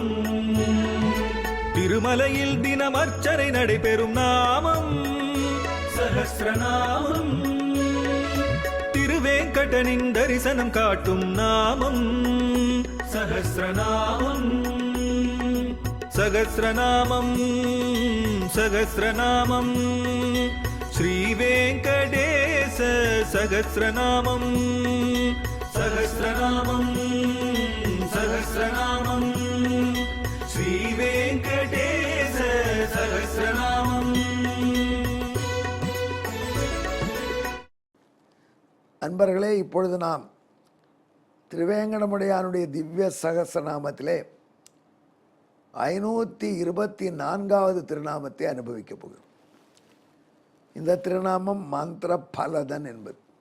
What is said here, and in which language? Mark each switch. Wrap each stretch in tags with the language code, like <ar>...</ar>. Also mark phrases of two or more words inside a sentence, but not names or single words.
<ta>திருமலையில் தினம் அர்ச்சனை நடைபெறும் நாமம் சகஸ்ரநாமம். திருவேங்கடனின் தரிசனம் காட்டும் நாமம் சகஸ்ரநாமம்.</ta> <sa>सहस्रनामम् सहस्रनामम् श्रीवेङ्कटेश सहस्रनामं सहस्रनामं सहस्रनामं श्रीवेङ्कटेश सहस्रनामम्।</sa> <ta>அன்பர்களே, இப்பொழுது நாம் திருவேங்கடமுடையானுடைய திவ்ய சகஸ்ரநாமத்திலே 524வது திருநாமத்தை அனுபவிக்கப் போகிறோம். இந்த திருநாமம் மந்திர பலதன் என்பது.</ta>